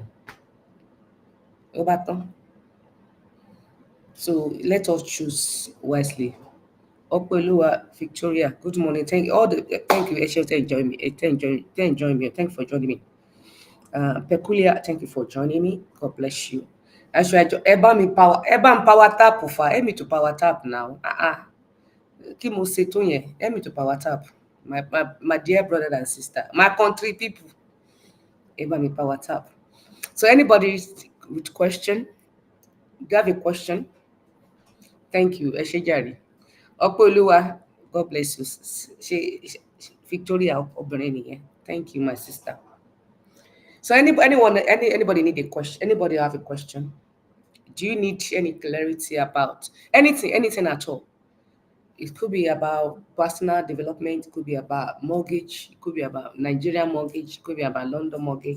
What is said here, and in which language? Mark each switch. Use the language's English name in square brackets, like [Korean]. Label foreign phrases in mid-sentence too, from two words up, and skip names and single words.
[English] Over time. So let us choose wisely. Opeluwa Victoria, good morning. Thank you, Eshe, thank you for joining me. Peculiar, thank you for joining me. God bless you. [Yoruba] ẹ bá mi power, ẹ bá mi power tap fa, [English] help me to power tap now. [Yoruba] Kí mo ṣe tó yẹn? [English] Help me to power tap. My dear brother and sister, my country people, [Yoruba] ẹ bá mi power tap. [English] So anybody with question? Do you have a question? Thank you. [Yoruba] Ẹ ṣé jàre. Ọpẹ́ Olúwa, [English] God bless you. [Yoruba] Victoria obìnrin nìyẹn. [English] Thank you, my sister. So anybody need a question? Anybody have a question? Do you need any clarity about anything at all? It could be about personal development, it could be about mortgage, it could be about Nigerian mortgage, it could be about London mortgage.